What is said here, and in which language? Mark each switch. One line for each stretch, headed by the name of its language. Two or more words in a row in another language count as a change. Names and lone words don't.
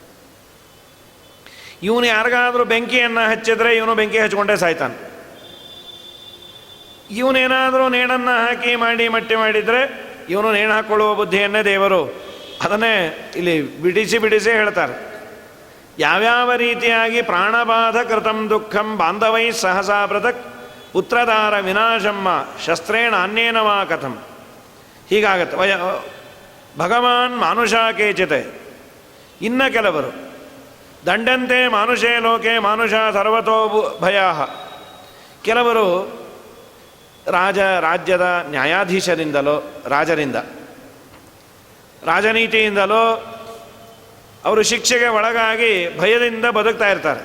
Kannada: ಇವನು ಯಾರಿಗಾದರೂ ಬೆಂಕಿಯನ್ನು ಹಚ್ಚಿದ್ರೆ ಇವನು ಬೆಂಕಿ ಹಚ್ಕೊಂಡೇ ಸಾಯ್ತಾನೆ. ಇವನೇನಾದರೂ ನೇಣನ್ನು ಹಾಕಿ ಮಾಡಿ ಮಟ್ಟಿ ಮಾಡಿದರೆ ಇವನು ನೇಣು ಹಾಕ್ಕೊಳ್ಳುವ ಬುದ್ಧಿಯನ್ನೇ ದೇವರು ಅದನ್ನೇ ಇಲ್ಲಿ ಬಿಡಿಸಿ ಹೇಳ್ತಾರೆ. ಯಾವ್ಯಾವ ರೀತಿಯಾಗಿ
Sanskrit: ಪ್ರಾಣಬಾಧ ಕೃತಂ ದುಃಖಂ ಬಾಂಧವೈ ಸಹಸಾ ಪೃಥಕ್ ಪುತ್ರದಾರ ವಿನಾಶಮ್ಮ ಶಸ್ತ್ರೇಣ ಅನ್ಯೇನವಾ ಕಥಂ.
Kannada: ಹೀಗಾಗತ್ತೆ.
Sanskrit: ಭಗವಾನ್ ಮಾನುಷ ಕೇಚಿತೆ.
Kannada: ಇನ್ನು ಕೆಲವರು
Sanskrit: ದಂಡಂತೆ ಮಾನುಷೇ ಲೋಕೆ ಮಾನುಷ ಸರ್ವತೋ ಭಯ.
Kannada: ಕೆಲವರು ರಾಜ್ಯದ ನ್ಯಾಯಾಧೀಶರಿಂದಲೋ ರಾಜನೀತಿಯಿಂದಲೋ ಅವರು ಶಿಕ್ಷೆಗೆ ಒಳಗಾಗಿ ಭಯದಿಂದ ಬದುಕ್ತಾ ಇರ್ತಾರೆ.